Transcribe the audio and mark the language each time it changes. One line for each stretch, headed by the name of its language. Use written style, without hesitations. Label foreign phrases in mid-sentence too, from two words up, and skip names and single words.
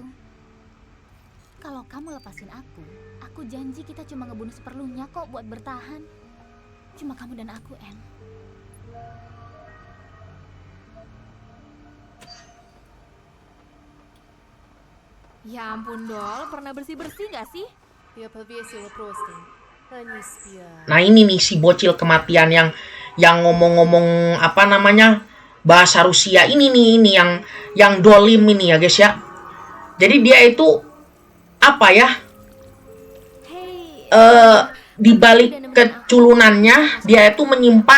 Indonesian: Kalau kamu lepasin aku janji kita cuma ngebunuh seperlunya kok buat bertahan. Cuma kamu dan aku, Em. Ya ampun, Dol. Pernah bersih-bersih gak sih?
Russian: Я повесила простынь. Они спят.
Indonesian: Nah ini nih si bocil kematian yang ngomong-ngomong apa namanya bahasa Rusia ini nih ini yang dolim ini ya guys ya. Jadi dia itu apa ya? Hei, Di balik keculunannya dia itu menyimpan